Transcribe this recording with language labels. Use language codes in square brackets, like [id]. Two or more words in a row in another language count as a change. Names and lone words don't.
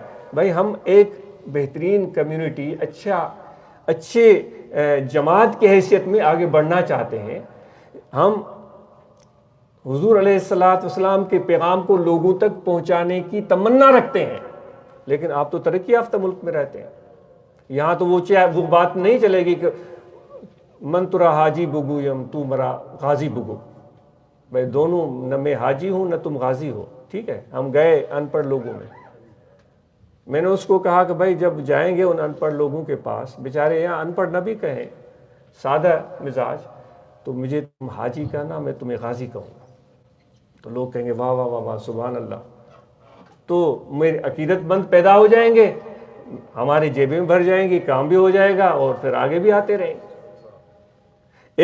[ur] بھائی ہم ایک بہترین کمیونٹی، اچھے جماعت کی حیثیت میں آگے بڑھنا چاہتے ہیں۔ ہم حضور علیہ الصلوۃ والسلام کے پیغام کو لوگوں تک پہنچانے کی تمنا رکھتے ہیں، لیکن آپ تو ترقی یافتہ ملک میں رہتے ہیں، یہاں تو وہ بات نہیں چلے گی کہ [fa] من ترا حاجی بگو یم تو مرا غازی بگو، [ur] بھائی دونوں، نہ میں حاجی ہوں نہ تم غازی ہو، ٹھیک ہے؟ ہم گئے ان پڑھ لوگوں میں نے اس کو کہا کہ بھائی جب جائیں گے ان ان پڑھ لوگوں کے پاس، بیچارے یہاں ان پڑھ نہ بھی کہیں، سادہ مزاج، تو مجھے تم حاجی کہنا، میں تمہیں غازی کہوں گا، تو لوگ کہیں گے واہ واہ واہ واہ سبحان اللہ، تو میرے عقیدت مند پیدا ہو جائیں گے، ہماری جیبیں بھر جائیں گی، کام بھی ہو جائے گا اور پھر آگے بھی آتے رہیں گے۔